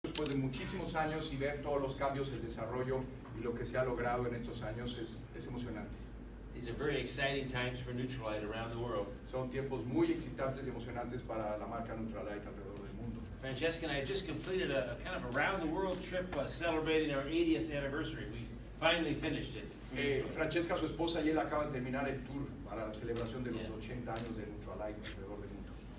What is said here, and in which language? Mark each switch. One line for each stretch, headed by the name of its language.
Spanish: después de muchísimos años y ver todos los cambios, el desarrollo y lo que se ha logrado en estos años es emocionante.
English: These are very exciting times for Nutrilite around the world.
Spanish: Son tiempos muy excitantes y emocionantes para la marca Nutrilite alrededor del mundo.
English: Francesca and I just completed a kind of around the world trip celebrating our 80th anniversary. We finally finished it.
Spanish: Francesca, su esposa, y él acaban de terminar el tour para la celebración de los 80 años de Nutrilite alrededor del mundo.